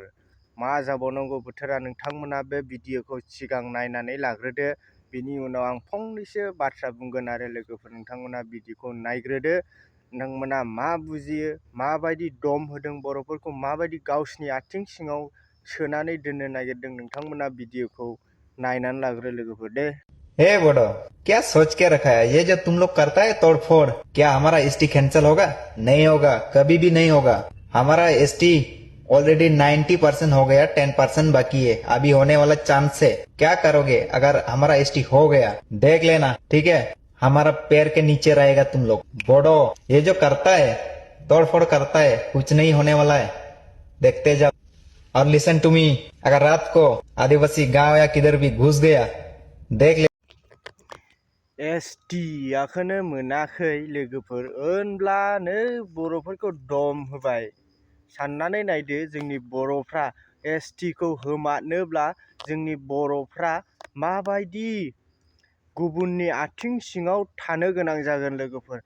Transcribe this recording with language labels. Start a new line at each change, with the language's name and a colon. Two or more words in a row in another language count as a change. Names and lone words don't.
Bodo: मा जाबावनांगौ बोथोरा, नोंथांमोना बे भिडिअखौ सिगां नायनानै लाग्रोदो, बिनि उनाव आं फंनैसो बाथ्रा बुंगोन आरो लोगोफोर नोंथांमोना भिडिअखौ नायग्रोदो। नोंथांमोना मा बुजियो, माबायदि दम होदों बर'फोरखौ, माबायदि गावसिनि आथिं सिङाव सोनानै दोननो नागिरदों, नोंथांमोना भिडिअखौ नायनानै लाग्रो लोगोफोर दे।
Hindi: हे बोडो, क्या सोच के रखा है? ये जो तुम लोग करता है तोड़फोड़, क्या हमारा एसटी कैंसिल होगा? नहीं होगा, कभी भी नहीं होगा। हमारा एसटी ऑलरेडी 90% हो गया, 10% बाकी है, अभी होने वाला चांस है। क्या करोगे अगर हमारा एसटी हो गया? देख लेना, ठीक है? हमारा पैर के नीचे रहेगा तुम लोग। बोडो, ये जो करता है तोड़फोड़ करता है, कुछ नहीं होने वाला है, देखते जाओ। और
English: listen to me,
Hindi: अगर रात को आदिवासी गांव या किधर भी घुस गया, देख ले।
Bodo: एसटिआखौनो मोनाखै लोगोफोर, होनब्लानो बर'फोरखौ दम होबाय। साननानै नायदो, जोंनि बर'फ्रा एसटिखौ होमारनोब्ला जोंनि बर'फ्रा माबायदि गुबुननि आथिं सिङाव थानो गोनां जागोन लोगोफोर।